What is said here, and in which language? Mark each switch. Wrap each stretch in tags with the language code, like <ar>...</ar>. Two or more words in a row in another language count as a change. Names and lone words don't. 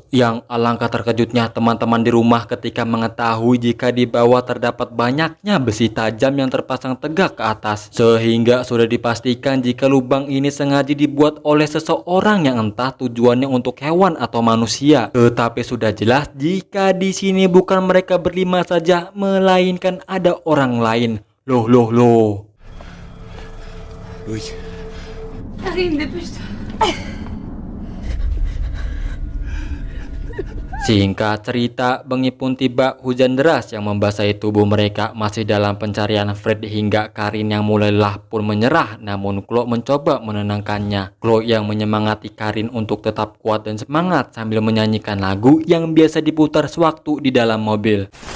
<id>Yang alangkah terkejutnya teman-teman di rumah ketika mengetahui jika di bawah terdapat banyaknya besi tajam yang terpasang tegak ke atas. Sehingga sudah dipastikan jika lubang ini sengaja dibuat oleh seseorang yang entah tujuannya untuk hewan atau manusia. Tetapi sudah jelas jika di sini bukan mereka berlima saja, melainkan ada orang lain. Loh.</id> <fr>Oui. Karim, dépêche-toi.</fr> <id>Singkat cerita, bengi pun tiba. Hujan deras yang membasahi tubuh mereka. Masih dalam pencarian Fred hingga Karin yang mulai lelah pun menyerah. Namun Chloe mencoba menenangkannya. Chloe yang menyemangati Karin untuk tetap kuat dan semangat sambil menyanyikan lagu yang biasa diputar sewaktu di dalam mobil.</id>